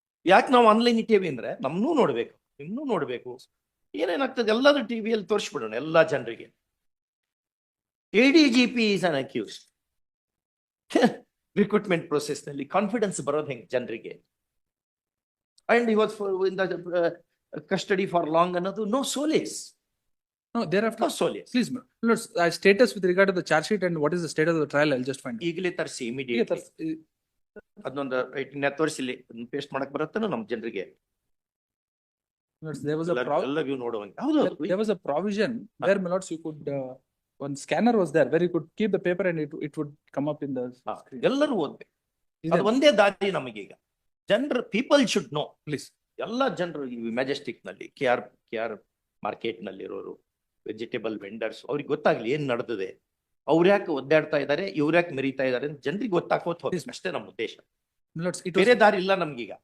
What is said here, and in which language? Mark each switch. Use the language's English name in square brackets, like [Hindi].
[Kannada] ಯಾಕೆ ನಾವು ಆನ್ಲೈನ್ ಇಟ್ಟೇವಿ ಅಂದ್ರೆ ನಮ್ನೂ ನೋಡ್ಬೇಕು, ನಿಮ್ನೂ ನೋಡ್ಬೇಕು, ಏನೇನಾಗ್ತದೆ ಎಲ್ಲರೂ ಟಿವಿಯಲ್ಲಿ ತೋರಿಸ್ಬಿಡೋಣ ಎಲ್ಲ ಜನರಿಗೆ. [English] ADGP is an accused. [Kannada] Recruitment process ನಲ್ಲಿ ಕಾನ್ಫಿಡೆನ್ಸ್ ಬರೋದು ಹೆಂಗೆ ಜನರಿಗೆ? [English] and he was in the custody for long [Kannada] ಅನ್ನೋದು [English] No solace. No, thereafter. No solace. Please, lords, status with regard to the charge sheet and what is the status of the trial, I'll just find out. [Kannada] ಈಗಲೇ ತರಿಸಿ immediate. ಅದೊಂದು writing ತೋರಿಸಿಲಿ, paste ಮಾಡಕ್ ಬರುತ್ತಾನ ನಮ್ಮ ಜನರಿಗೆ. [English] There was a [Kannada] ಎಲ್ಲರಿಗೂ ನೋಡುವಂಗೆ. ಹೌದು, [English] there was a provision where, my lords, you could one scanner was there where you could keep the paper and it would come up in the screen. [Kannada] ಎಲ್ಲರೂ ಓದ್ಬೇಕು. ಅದು ಒಂದೇ ದಾರಿ ನಮಗೀಗ. ಜನರು [English] People should know. Please. [Kannada] ಎಲ್ಲ ಜನರು ಈ ಮೆಜೆಸ್ಟಿಕ್ ನಲ್ಲಿ, ಕೆ ಆರ್ ಮಾರ್ಕೆಟ್ ನಲ್ಲಿ ಇರೋರು, ವೆಜಿಟೇಬಲ್ ವೆಂಡರ್ಸ್, ಅವ್ರಿಗೆ ಗೊತ್ತಾಗ್ಲಿ ಏನ್ ನಡೆದಿದೆ, ಅವ್ರು ಯಾಕೆ ಒದ್ದಾಡ್ತಾ ಇದಾರೆ, ಇವ್ರು ಯಾಕೆ ಮೆರೀತಾ ಇದಾರೆ ಅಂತ ಜನರಿಗೆ ಗೊತ್ತಾಕೋತ ಹೋಗ್ಬೇಕು. ಅಷ್ಟೇ ನಮ್ಮ ಉದ್ದೇಶ. ಬೇರೆ ದಾರಿ ಇಲ್ಲ ನಮ್ಗೀಗ.